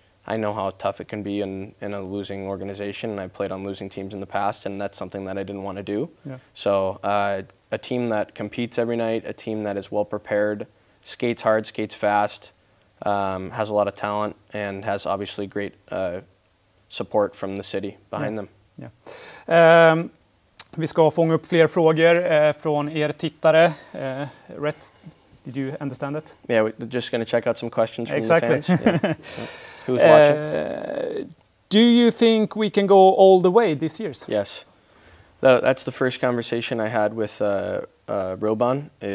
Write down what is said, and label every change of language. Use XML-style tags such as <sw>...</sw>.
<en>I know how tough it can be in a losing organization, and I've played on losing teams in the past, and that's something that I didn't want to do. Yeah. So a team that competes every night, a team that is well prepared, skates hard, skates fast, has a lot of talent, and has obviously great support from the city behind them. Yeah.</en> <sv>Vi ska fånga upp fler frågor från er tittare.</sv> <en>Rhett, did you understand it? Yeah, we're just going to check out some questions from exactly. the fans. Yeah. Who's watching? Do you think we can go all the way this year? Yes. That's the first conversation I had with Robban.</en>